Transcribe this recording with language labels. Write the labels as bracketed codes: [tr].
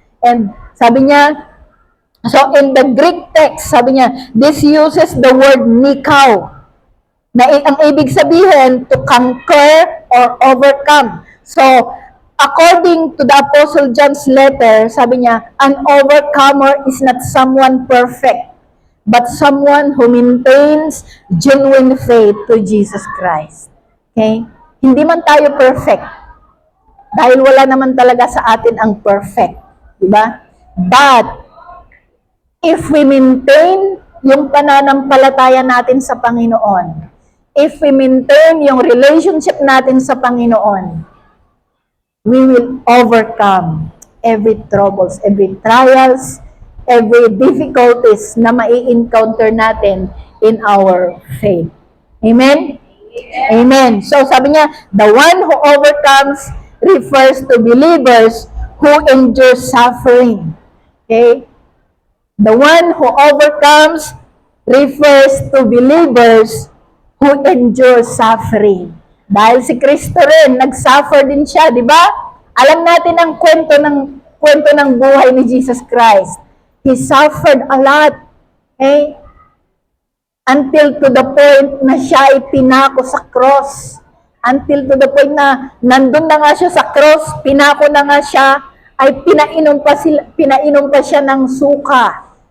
[en] And [tl] sabi niya, [en] so in the Greek text, sabi niya, this uses the word nikao, [tl] na ang ibig sabihin, [en] to conquer or overcome. So, according to the Apostle John's letter, sabi niya, an overcomer is not someone perfect, but someone who maintains genuine faith to Jesus Christ. Okay? [tl] Hindi man tayo perfect, dahil wala naman talaga sa atin ang perfect. [en] Diba? But, if we maintain [tl] yung pananampalataya natin sa Panginoon, [en] if we maintain [tl] yung relationship natin sa Panginoon, [en] we will overcome every troubles, every trials, every difficulties [tl] na mai-encounter natin [en] in our faith. Amen? Amen. So [tl] sabi niya, [en] the one who overcomes refers to believers who endure suffering. Okay? The one who overcomes refers to believers who endure suffering. [tl] Dahil si Kristo rin, nag-suffer din siya, di ba? Alam natin ang kwento ng buhay ni Jesus Christ. [en] He suffered a lot. Okay? Until to the point [tl] na siya ay pinako sa [en] cross. Until to the point [tl] na nandun na nga siya sa cross, pinako na nga siya, ay pinainom pa siya ng suka.